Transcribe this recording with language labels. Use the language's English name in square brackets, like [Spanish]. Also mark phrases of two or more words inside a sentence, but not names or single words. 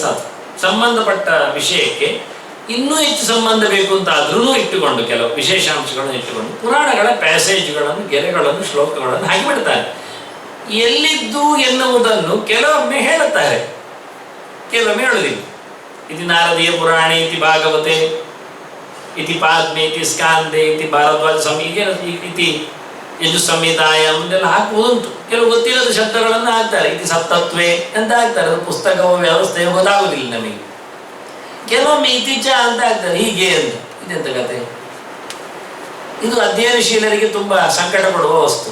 [Kannada] ಅದು ಸಂಬಂಧಪಟ್ಟ ವಿಷಯಕ್ಕೆ ಇನ್ನೂ ಹೆಚ್ಚು ಸಂಬಂಧ ಬೇಕು ಅಂತ ಆದ್ರೂ ಇಟ್ಟುಕೊಂಡು ಕೆಲವು ವಿಶೇಷಾಂಶಗಳನ್ನು ಇಟ್ಟುಕೊಂಡು ಪುರಾಣಗಳ ಪ್ಯಾಸೇಜ್ಗಳನ್ನು, ಗೆರೆಗಳನ್ನು, ಶ್ಲೋಕಗಳನ್ನು ಹಾಕಿಬಿಡ್ತಾರೆ. ಎಲ್ಲಿದ್ದು ಎನ್ನುವುದನ್ನು ಕೆಲವೊಮ್ಮೆ ಹೇಳುತ್ತಾರೆ, ಕೆಲವೊಮ್ಮೆ ಹೇಳುವುದಿಲ್ಲ. [Sanskrit] ಇತಿ ನಾರದೀಯ ಪುರಾಣೆ, ಇತಿ ಭಾಗವತೆ, ಇತಿ ಪಾದ್ಮೆ, ಇತಿ ಸ್ಕಾಂದೆ, ಇತಿ ಭಾರದ್ವಾಜ ಸಂಹಿಗೆ, ಇತಿ ಯಜು ಸಂಹಿತಾಯ [Kannada] ಅಂತೆಲ್ಲ ಹಾಕುವುದುಂಟು. ಕೆಲವು ಗೊತ್ತಿಲ್ಲದ ಶಬ್ದಗಳನ್ನು ಹಾಕ್ತಾರೆ. [Sanskrit] ಇತಿ ಸಪ್ತತ್ವೇ [Kannada] ಅಂತ ಹಾಕ್ತಾರೆ. ಅದು ಪುಸ್ತಕವೋ ವ್ಯವಸ್ಥೆಯೋ ಗೊತ್ತಾಗುವುದಿಲ್ಲ ನಮಗೆ. ಕೆಲವೊಮ್ಮೆ ಇತಿಚ ಅಂತ ಹಾಕ್ತಾರೆ, ಹೀಗೆ ಅಂತ. ಇದೆಂತ ಕತೆ? ಇದು ಅಧ್ಯಯನಶೀಲರಿಗೆ ತುಂಬ ಸಂಕಟ ಕೊಡುವ ವಸ್ತು.